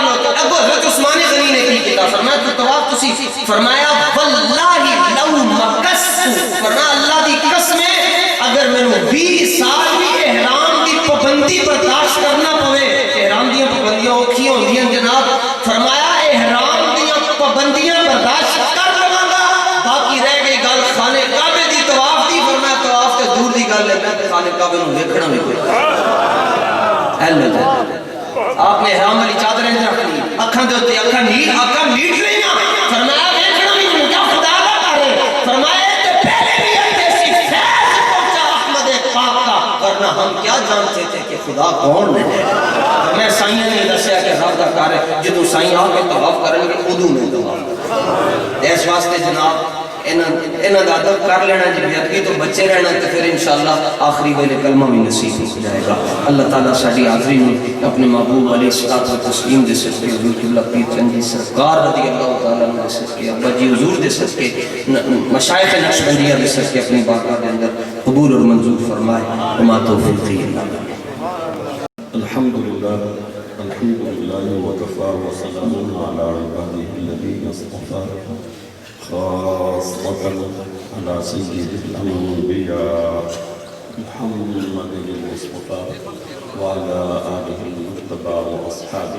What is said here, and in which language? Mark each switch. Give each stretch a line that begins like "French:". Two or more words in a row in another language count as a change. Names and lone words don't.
Punjabi: لو تو اب حضرت عثمان غنی نے کی کہا فرمایا تو طواف تسی فرمایا
Arabic: واللہ لو مکست
Punjabi: فرمایا اللہ دی قسم ہے اگر میں نے 20 سال بھی احرام دی پابندی برداشت کرنا پوے احرام دی پابندیاں اوکھی ہوندیاں جناب فرمایا احرام دی پابندیاں برداشت کر لواں گا باقی رہ گئی گل خانے کعبے دی طواف دی فرمایا طواف تے دور دی گل ہے میں خانے کعبے نو دیکھنا بھی کوئی اللہ جائے آپ نے احرام والی چادریں رکھ لی اکھاں دے اوتے اکھاں نیٹ لیاں فرمایا دیکھنا بھی نہیں کیا خدا دا کرے فرمایا تے پہلے بھی ایسی فیض پہنچا احمد پاک
Urdu: کا ورنہ ہم کیا جانتے تھے کہ خدا کون ہے
Punjabi: میں سائیاں نے دسیا کہ رب دا کار ہے جدوں سائیں آ کے طواف کریں گے ادوں میں طواف اس واسطے جناب انہاں دا ادب کر لینا جی بیادگی تو بچے رہنا تو پھر انشاءاللہ آخری ویلے کلمہ بھی نصیب ہو جائے گا اللہ تعالیٰ ساڑی حاضری میں اپنے محبوب
Arabic: علیہ الصلوۃ والتسلیم
Punjabi: دے صدقے حضور قبلہ پیر چند جی سرکار
Arabic: رضی اللہ تعالیٰ عنہ
Punjabi: دے صدقے ابا جی حضور دے صدقے مشائخ نقشبندیہ دے صدقے اپنی بارگاہ دے اندر قبول اور منظور فرمائے
Arabic: وما توفیقی اللہ الحمدللہ وکفا وسلام علی عباده الذین اصطفى خاصة على سيد الأنبياء محمد المصطفى وعلى آله المجتبى وأصحابه